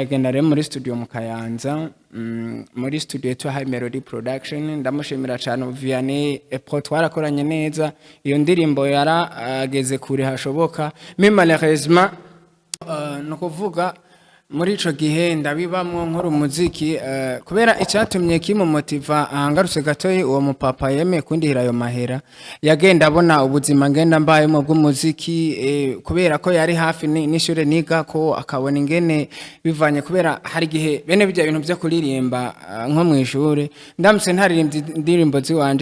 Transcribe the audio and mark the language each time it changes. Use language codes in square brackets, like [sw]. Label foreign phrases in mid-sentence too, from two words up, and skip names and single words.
[rn] Agenda rero muri studio mu Kayanza, muri studio to High Melody Production. Ndamushimira cyane Vianney Pro twarakoranye neza, iyo ndirimbo yarageze kure hashoboka. [fr] Mais malheureusement [rn] no kuvuga muri ico gihe ndabibamwo nkora umuziki kubera icyatumye kimumotiva angarutse gatoyi. Uwo mupapa yemeye kundihira ayo mahera yagenda abona ubuzima ngenda mbayemo bw'umuziki kubera ko yari hafi n'ishure niga ko akabona ingene bivanye kubera hari gihe bene bijya ibintu byo kuririmba nko mu ishure ndamutse ntaririmbye indirimbo ziwanje.